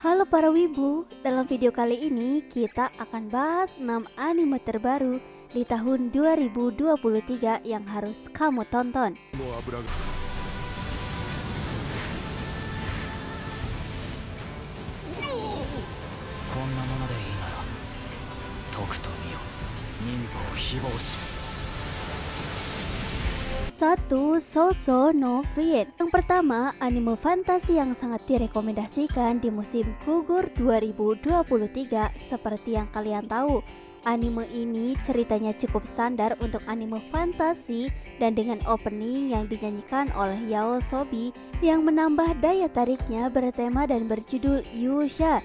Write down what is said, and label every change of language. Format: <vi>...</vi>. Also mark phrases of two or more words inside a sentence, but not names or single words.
<id>Halo para wibu, dalam video kali ini kita akan bahas 6 anime terbaru di tahun 2023 yang harus kamu tonton.</id> <ja>こんなものでいいならとくと見よ忍法非暴士</ja> <id>1. Soso no Friend. Yang pertama, anime fantasi yang sangat direkomendasikan di musim gugur 2023. Seperti yang kalian tahu, anime ini ceritanya cukup standar untuk anime fantasi dan dengan opening yang dinyanyikan oleh Yao Sobi yang menambah daya tariknya bertema dan berjudul Yusha.</id>